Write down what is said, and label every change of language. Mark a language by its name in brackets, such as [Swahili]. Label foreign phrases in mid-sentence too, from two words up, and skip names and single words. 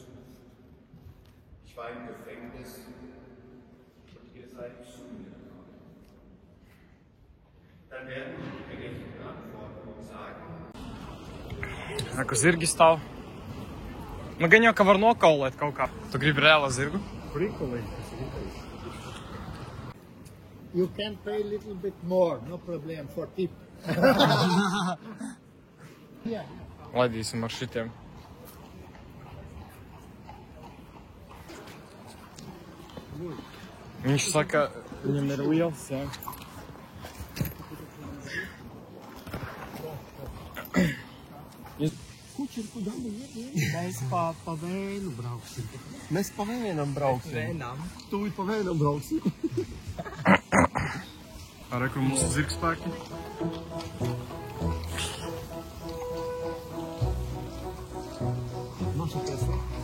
[German] Ich war im Gefängnis und ihr seid zu mir gekommen. Dann werden die Gerechten antworten und sagen, [Latvian] Kur zirgi stāv. Nu, gan jau, ka var nokaulēt kaut kā. Tu gribi reāli zirgu? [English] You can pay a little bit more, no problem, for tip. Yeah. [Latvian] Laidīsim ar šitiem. Viņš saka, viņam ir liels, jā. Kučer, [Russian] kуда мы едем? [Latvian] Mēs pa vēnu brauksim. Mēs pa vēnam brauksim. Vēnam? Tu pa vēnam brauksim. Arī, kur mūsu zirgspēki. [Russian] Naša Tesla.